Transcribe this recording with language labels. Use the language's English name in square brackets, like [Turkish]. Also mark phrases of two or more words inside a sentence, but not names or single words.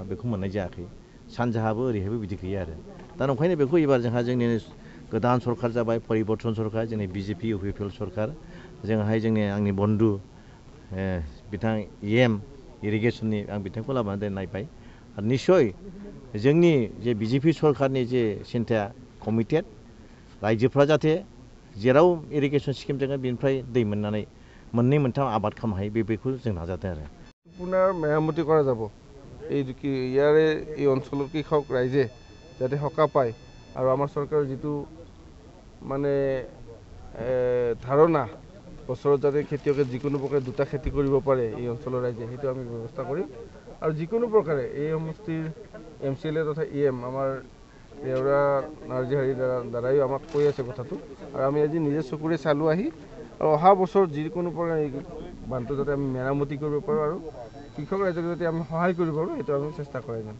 [Bodo] बेखौ मोननाय जायाखै सानजाहाबो ओरैहायबो बिदि गैया आरो दा ओंखायनो बेखौ एबार जोंहा जोंनि गोदान सरकार जाबाय परिबर्तन सरकार जोंनि BJP UPPL सरकार जोंहाय आंनि बन्धु बिथां EM इरिगेसननि आं बिथांखौ लाबोनानै नायबाय आरो निस्सय जोंनि जे BJP सरकारनि जे सिन्थाया कमिटेड रायजोफ्रा जाहाथे जेराव [English] irrigation scheme [Bodo] दङ बेनिफ्राय दै मोननानै मोननै मोनथाम आबाद खालामनो हायो बेखौ जों नाजादों आरो [Assamese] পুনৰ মেৰামতি কৰা যাব ইয়াৰে এই অঞ্চলৰ কৃষক ৰাইজে যাতে সকাহ পায় আৰু আমাৰ চৰকাৰৰ যিটো মানে ধাৰণা বছৰত যাতে খেতিয়কে যিকোনো প্ৰকাৰে দুটা খেতি কৰিব পাৰে এই অঞ্চলৰ ৰাইজে সেইটো আমি ব্যৱস্থা কৰিম আৰু যিকোনো প্ৰকাৰে এই সমষ্টিৰ MCLA তথা EM আমাৰ দেউৰা নাৰ্জীহাৰীৰ দ্বাৰাইও আমাক কৈ আছে কথাটো আৰু আমি আজি নিজে চকুৰে চালো আহি আৰু অহা বছৰ যিকোনো প্ৰকাৰে বানটো যাতে আমি মেৰামতি কৰিব পাৰোঁ আৰু কৃষক ৰাইজক যাতে আমি সহায় কৰিব পাৰোঁ সেইটো আমি চেষ্টা কৰাই যাম